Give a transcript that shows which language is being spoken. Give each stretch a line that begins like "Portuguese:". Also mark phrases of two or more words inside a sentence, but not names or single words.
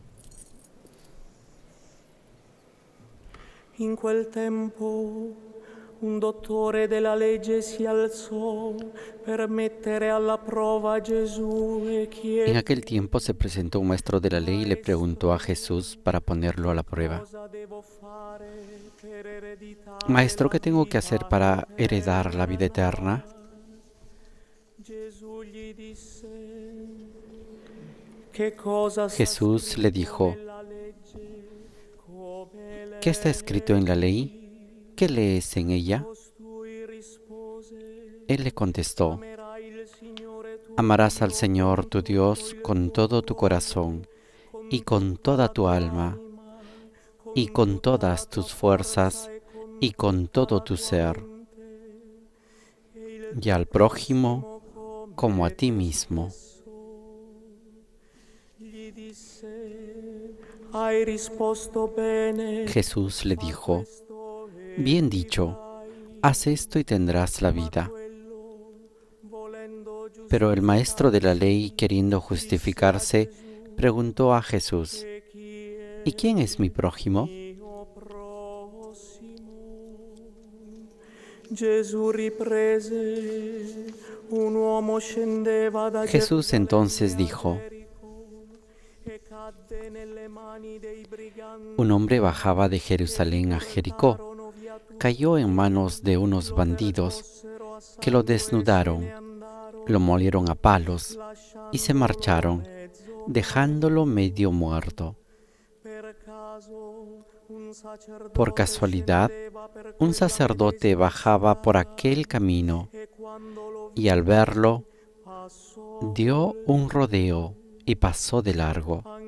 Italian: In quel tempo un dottore della legge si alzò per mettere alla prova a Gesù e
Spanish: En
Italian: chiese
Spanish: aquel tiempo se presentó un maestro de la ley y le preguntó a Jesús para ponerlo a la prueba.
Italian: cosa devo fare per ereditare
Spanish: Maestro,
Italian: la
Spanish: ¿qué tengo que hacer
Italian: vita
Spanish: para heredar la vida eterna?
Italian: Gesù gli disse: che cosa sta
Spanish: Jesús le dijo,
Italian: nella legge, come
Spanish: ¿qué está escrito en la ley? ¿Qué lees en ella?
Italian: costui rispose:
Spanish: Él le contestó,
Italian: amerai il Signore tuo
Spanish: amarás al Señor tu Dios con todo tu corazón y con toda tu alma y con todas tus fuerzas y con todo tu ser, y al prójimo como a ti mismo.
Italian: gli disse: hai risposto bene.
Spanish: Jesús le dijo, bien dicho, haz esto y tendrás la vida. Pero el maestro de la ley, queriendo justificarse, preguntó a Jesús, ¿y quién es mi prójimo?
Italian: Gesù riprese: un uomo scendeva da
Spanish: Jesús entonces dijo,
Italian: e cadde nelle mani dei briganti.
Spanish: un hombre bajaba de Jerusalén a Jericó, cayó en manos de unos bandidos que lo desnudaron, lo molieron a palos y se marcharon, dejándolo medio muerto. Por casualidad, un sacerdote bajaba por aquel camino y al verlo, dio un rodeo y pasó de largo.